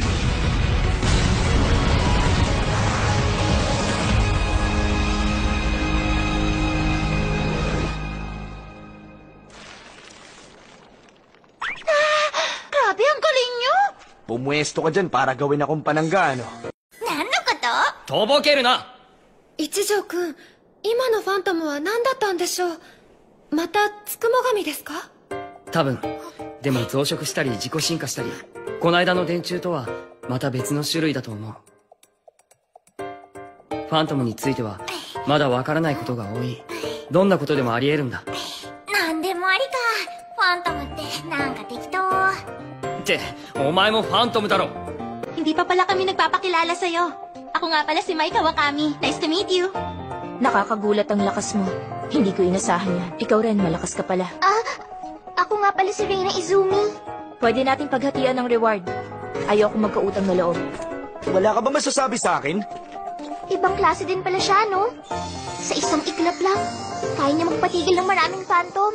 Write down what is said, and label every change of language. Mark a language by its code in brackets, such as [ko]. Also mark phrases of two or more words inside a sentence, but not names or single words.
[tl] Grabe, ang galing nyo! Pumwesto ka dyan para gawin akong panangga, ano? Nano ka to? [ja] とぼけるな。一条くん、今のファントムは何だったんでしょう。またつくも神ですか？多分。でも増殖したり自己進化したり、この間の電柱とはまた別の種類だと思う。ファントムについてはまだわからないことが多い。どんなことでもあり得るんだ。なんでもありか。ファントムってなんか適当。って、お前もファントムだろ。 [tl] Hindi pa pala kami nagpapakilala sa'yo. Ako nga pala si Mai Kawakami. [en] Nice to meet you. [tl] Nakakagulat ang lakas mo. Hindi ko inasahan yan. Ikaw rin, malakas ka pala. Ako nga pala si Reina Izumi. Pwede nating paghatian ng reward. Ayoko magkautang na loob. Wala ka ba masasabi sa akin? Ibang klase din pala siya, no? Sa isang iglap lang, kaya niya magpatigil ng maraming phantom.